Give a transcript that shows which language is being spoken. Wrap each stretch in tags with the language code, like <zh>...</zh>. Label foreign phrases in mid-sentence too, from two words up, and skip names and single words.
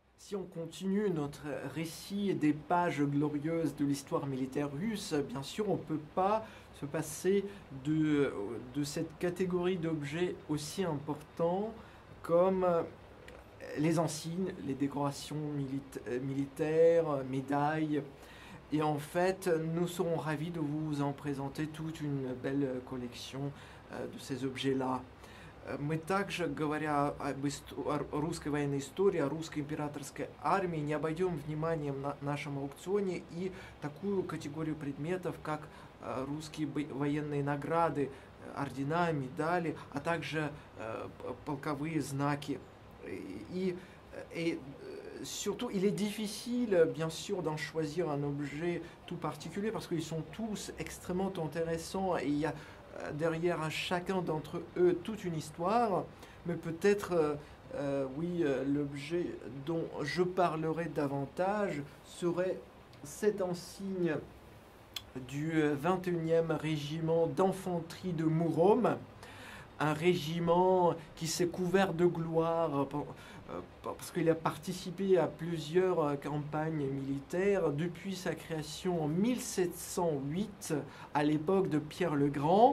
<fr>si on continue notre récit des pages glorieuses de l'histoire militaire russe, bien sûr, on ne peut pas se passer de cette catégorie d'objets aussi importants comme les insignes, les décorations militaires, médailles. Et en fait, nous serons ravis de vous en présenter toute une belle collection de ces objets-là.</fr> <ru>Мы также, говоря о русской военной истории, о русской императорской армии, не обойдем вниманием на нашем аукционе и такую категорию предметов, как русские военные награды, ордена, медали, а также полковые знаки.</ru> <fr>Et, et surtout, il est difficile, bien sûr, d'en choisir un objet tout particulier parce qu'ils sont tous extrêmement intéressants et il y a derrière chacun d'entre eux toute une histoire, mais peut-être, oui, l'objet dont je parlerai davantage serait cet insigne du 21e régiment d'infanterie de Mourom, un régiment qui s'est couvert de gloire parce qu'il a participé à plusieurs campagnes militaires depuis sa création en 1708 à l'époque de Pierre le Grand.</fr>